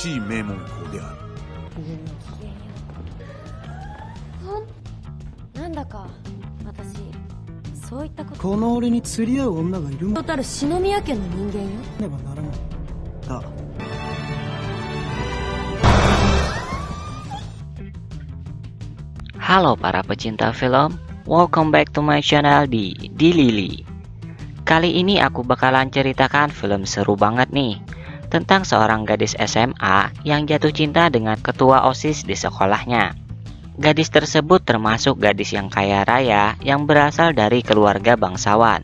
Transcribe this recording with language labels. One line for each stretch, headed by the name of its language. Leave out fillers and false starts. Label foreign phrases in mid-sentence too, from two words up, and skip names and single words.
Japanese: しい名門校である。なんだか私そういったことこの俺に釣り合う女がいるもんたる篠宮家の人間よ。ねばならない。だ
Indonesian: Halo para pecinta film,
English: welcome back to my channel
Indonesian: di Lili. Kali ini aku bakalan ceritakan film seru banget nih, tentang seorang gadis SMA yang jatuh cinta dengan ketua OSIS di sekolahnya. Gadis tersebut termasuk gadis yang kaya raya yang berasal dari keluarga bangsawan.